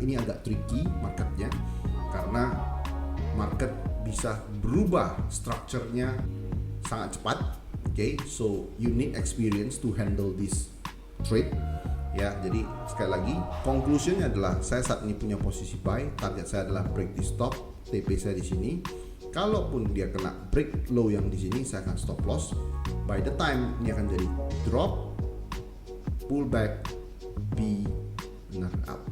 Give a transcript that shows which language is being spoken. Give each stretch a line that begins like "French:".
Indonesian: Ini agak tricky marketnya karena market bisa berubah strukturnya sangat cepat.
English: Okay, so you need experience to handle this trade.
Indonesian: Ya, jadi sekali lagi conclusionnya adalah saya saat ini punya posisi buy, target saya adalah break di stop, TP saya di sini. Kalaupun dia kena break low yang di sini, saya akan stop loss.
English: By the time
Indonesian: ini akan jadi drop, pullback, B, benar up.